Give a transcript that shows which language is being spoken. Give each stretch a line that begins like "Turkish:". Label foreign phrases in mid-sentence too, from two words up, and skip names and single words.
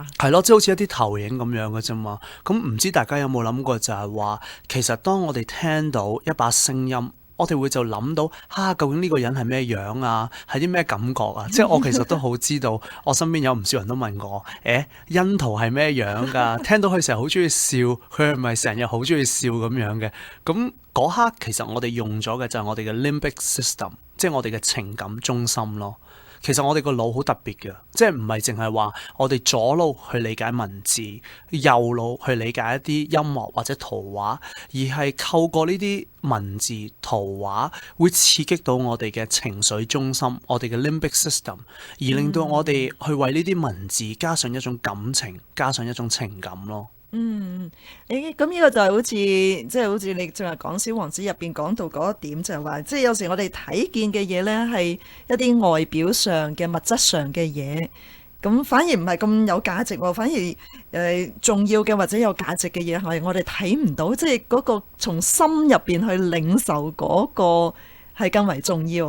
Cantonese: 係咯，即係好似一啲投影咁樣嘅啫嘛。咁唔知大家有冇諗過就係話，其實當我哋聽到一把聲音，我哋會就諗到究竟呢個人係咩樣啊？係啲咩感覺啊？即係我其實都好知道，我身邊有唔少人都問我，欣圖係咩樣㗎？聽到佢成日好中意笑，佢係咪成日好中意笑咁樣嘅？咁嗰刻其實我哋用咗嘅就係我哋嘅
English: limbic system，
Cantonese: 即係我哋嘅情感中心咯。其實我哋個腦好特別嘅，即係唔係淨係話我哋左腦去理解文字，右腦去理解一啲音樂或者圖畫，而係透過呢啲文字圖畫會刺激到我哋嘅情緒中心，我哋嘅
English: limbic system，
Cantonese: 而令到我哋去為呢啲文字加上一種感情，加上一種情感咯。咁呢個就係好似即係好似你正話講《小王子》入邊講到嗰一點，就係話，即係有時我哋睇見嘅嘢呢，係一啲外表上嘅物質上嘅嘢，咁反而唔係咁有價值喎，反而重要嘅或者有價值嘅嘢係我哋睇唔到，即係嗰個從心入邊去領受嗰個係更為重要。